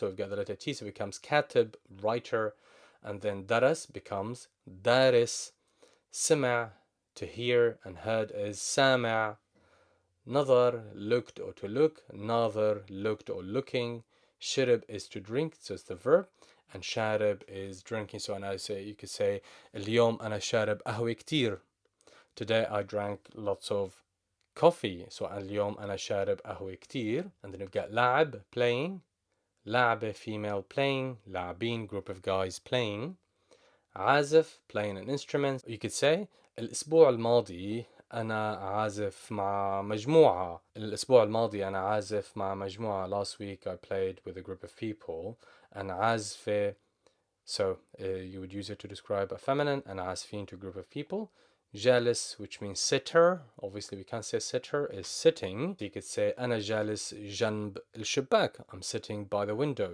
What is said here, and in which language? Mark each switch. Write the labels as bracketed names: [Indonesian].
[English] So we've got the letter T, so it becomes katib, writer, and then daras becomes daris, سمع, to hear, and heard is سامع. نظر, looked or to look. ناظر, looked or looking. شرب is to drink, so it's the verb. And شارب is drinking. So you could say [Arabic] اليوم أنا شارب قهوة كتير. [English] Today I drank lots of coffee. [Arabic] So اليوم أنا شارب قهوة كتير. [English] And then we've got لعب, playing. لعبة, female, playing. لاعبين, group of guys playing. عازف, playing an instrument. You could say [Arabic] الأسبوع الماضي أنا عازف مع مجموعة. الأسبوع الماضي أنا عازف مع مجموعة. [English] Last week I played with a group of people. [Arabic] أنا عازفة. [English] So you would use it to describe a feminine, and عازفين to a group of people. جالس, which means sitter. Obviously we can't say sitter is sitting. So you could say [Arabic] أنا جالس جنب الشباك. [English] I'm sitting by the window.